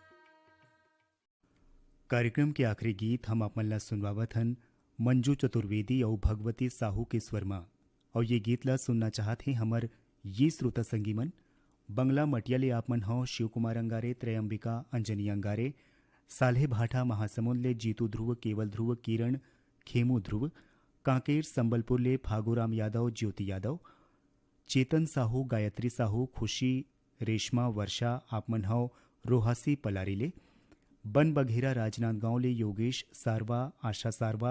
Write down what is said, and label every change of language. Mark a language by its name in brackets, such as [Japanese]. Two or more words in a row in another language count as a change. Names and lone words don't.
[Chhattisgarhi] कार्यक्रम के आखिरी गीत हम आप मन ला सुनवावत हन मंजू चतुर्वेदी और भगवती साहू के स्वर में और ये गीत ला सुनना चाहत हैं हमर ये श्रोता संगी मन बंगला मटियाले आप मन हो शिव कुमार अंगारे त्रयंबिका अंजनी अंगारे साल्हे भाटा महासमुंद ले जीतू ध्रुव केवल ध्रुव किरण खेमू ध्रुव कांकेर संबलपुर ले फागूराम यादव ज्योति यादव चेतन साहू गायत्री साहू खुशी रेशमा वर्षा आप मन हो रोहासी पलारी ले बन बघेरा राजनांदगांव ले योगेश सारवा आशा सारवा